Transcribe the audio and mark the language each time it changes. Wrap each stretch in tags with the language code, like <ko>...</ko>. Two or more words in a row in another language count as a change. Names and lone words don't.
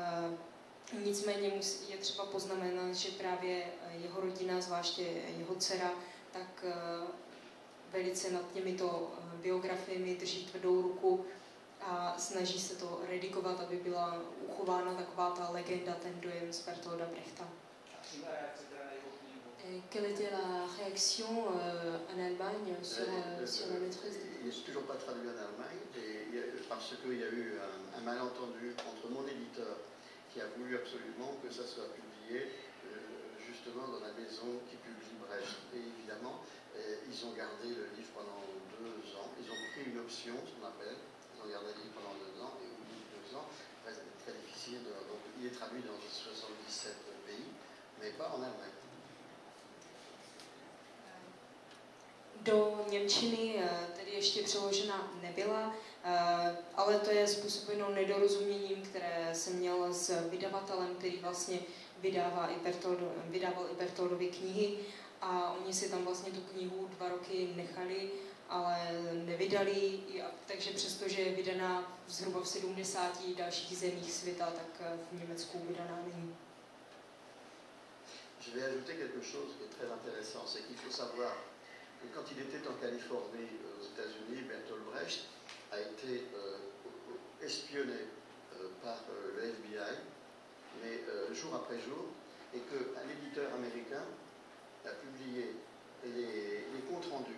<cs>A Nicméně je třeba poznamenat, že právě jeho rodina, zvláště jeho dcera, tak velice nad těmito biografiemi drží tvrdou ruku a snaží se to redigovat, aby byla uchována taková ta legenda, ten dojem z Bertolda Brechta.</cs> <fr>Quelle était la réaction en Allemagne sur la maîtresse des Il n'est toujours pas traduit en Allemagne, parce qu'il y a eu un malentendu entre mon éditeur qui a voulu absolument que ça soit publié justement dans la maison qui publie Brecht. Et évidemment, ils ont gardé le livre pendant 2 ans. Ils ont pris une option, ce qu'on appelle. Ils ont gardé le livre pendant 2 ans, et au bout de 2 ans, c'est très difficile. Donc, il est traduit dans 77 pays, mais pas en Allemagne.</fr> <cs>Do němčiny tedy ještě přeložena nebyla, ale to je způsobeno nedorozuměním, které jsem měl s vydavatelem, který vlastně vydával i Bertoldovy knihy, a oni si tam vlastně tu knihu 2 roky nechali, ale nevydali, takže přestože je vydaná zhruba v 70 dalších zemích světa, tak v Německu vydaná není.</cs> <fr>Je vais ajouter quelque chose de très intéressant, c'est qu'il faut savoir que quand il était en Californie, aux États-Unis, Bertolt Brecht a été espionné par le FBI, mais jour après jour, et qu'un éditeur américain a publié les comptes rendus.</fr>